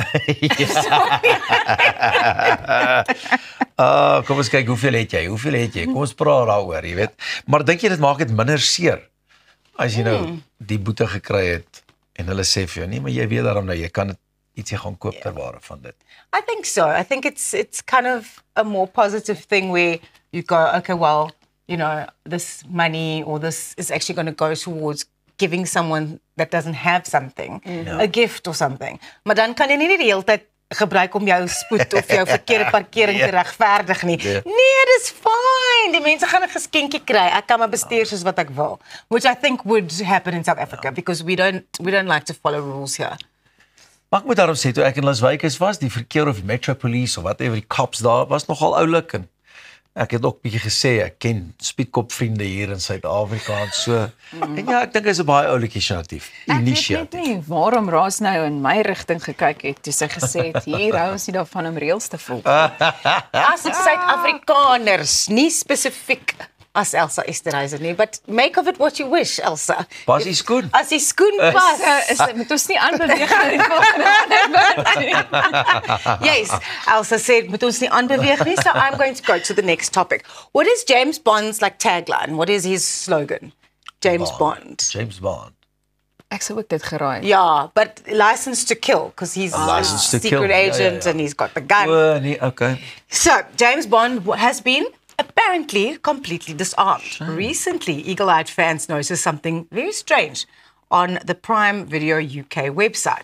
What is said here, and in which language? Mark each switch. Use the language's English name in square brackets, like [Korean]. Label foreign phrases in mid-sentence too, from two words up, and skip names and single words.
[Afrikaans] Kom ons kyk, hoeveel het jy? Kom ons praat daaroor, jy weet. Maar dink jy dit maak dit minder seer as jy nou die boete gekry het en hulle sê vir jou, nee, maar jy weet daarom nou, jy kan dit ietsie gaan koop ter waarde van dit. [English] I think so. I think it's kind of a more positive thing where you go, okay, well, you know, this money or this is actually going to go towards giving someone that doesn't have something, a gift or something. [Afrikaans] Maar dan kan jy nie die hele tyd gebruik om jou spoed of jou verkeerde parkering te regverdig nie. Nee, dis fine. Die mense gaan 'n geskenkie kry. Ek kan maar bestuur soos wat ek wil, [English] which I think would happen in South Africa because we don't like to follow rules here. [Afrikaans] Maar ek moet daarom sê, toe ek in Las Vegas was, die verkeer of die Metro Police of whatever, die cops daar, was nogal oulik en ek het ook bietjie gesê, ek ken speedkop vriende hier in Suid-Afrika en so. En ja, ek dink is 'n baie oulike inisiatief. Ek weet net nie waarom Raas nou in my rigting gekyk het toe sy gesê het, hier hou ons nie daarvan om reëls te volg. As dit Suid-Afrikaners, nie spesifiek as Elsa Esterhuizen nie, [English] but make of it what you wish, Elsa. [Afrikaans] Pas die skoen. As die skoen pas. Moet ons nie aanbeweeg nie volgende [English] Yes, Elsa said, [Afrikaans] moet ons nie aanbeweeg nie, [English] so I'm going to go to the next topic. What is James Bond's tagline? What is his slogan? James Bond. James Bond. [Afrikaans] Ek sou ook dit geraai. [English] Yeah, but license to kill, because he's a License to secret kill. agent and he's got the gun. [Afrikaans] Nee, okay. [English] So, James Bond has been apparently completely disarmed. Recently, eagle-eyed fans noticed something very strange on the Prime Video UK website.